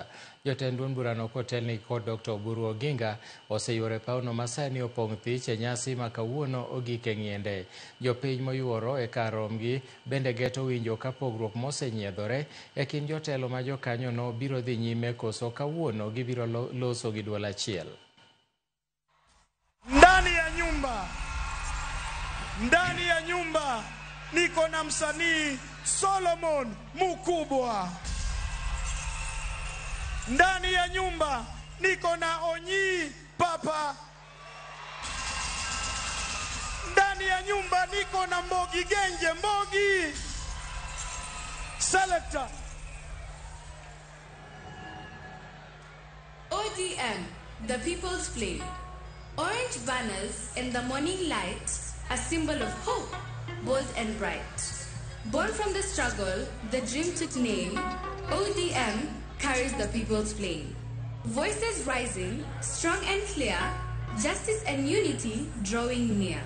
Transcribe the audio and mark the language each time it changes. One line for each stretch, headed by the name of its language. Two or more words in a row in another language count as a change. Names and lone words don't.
Luo (Kenya and Tanzania): Jotend duond burano kotelni kod Dr. Oburu Oginga oseyore pauno masani opong' thich e nyasi ma kawuono ogik e ng'iende. Jopiny moyuoro e kar romgi bende geto winjo ka pogruok mosenyiedhore e kind jotelo ma jokanyono biro dhi nyime koso kawuono gibiro loso gi duol achiel.
Swahili: Ndani ya nyumba niko na msanii Solomon Mukubwa. Ndani ya nyumba niko na Onyi Papa. Ndani ya nyumba niko na Mbogi Genje Mbogi. Selector.
English: ODM, the People's Flame. Orange banners in the morning light, a symbol of hope, bold and bright. Born from the struggle, the dream took name. ODM carries the people's flame. Voices rising, strong and clear, justice and unity drawing near.